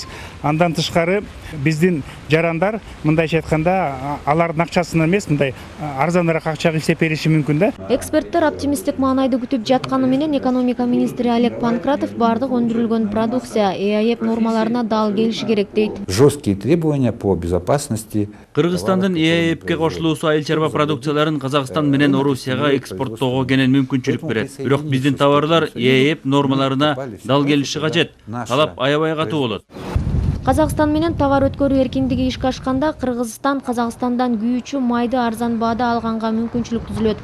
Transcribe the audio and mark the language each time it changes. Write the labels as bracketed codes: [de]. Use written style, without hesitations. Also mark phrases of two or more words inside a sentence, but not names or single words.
[ky] Андан тышкары биздин жарандар мындайча айтканда алардын акчасына эмес, мындай арзаныраак акчага иштеп бериши мүмкүн да. Эксперттер оптимисттик маанайды күтүп жатканы менен экономика министри Олег Панкратов бардык өндүрүлгөн продукция ЭАЭП нормаларына дал келиши керек дейт. [ru] Жесткие требования по безопасности. [ky] Кыргызстандын ЭАЭПке кошулуусу айыл чарба продукцияларын Казакстан менен Орусияга экспорттоого кенен мүмкүнчүлүк берет. Бирок биздин товарлар ЭАЭП нормаларына дал келиши кажет. Талап аябай катуу болот. Казакстан менен товар өткөрүү эркиндиги ишке ашканда Кыргызстан Казакстандан күйүүчү майды арзан баада алганга мүмкүнчүлүк түзүлөт.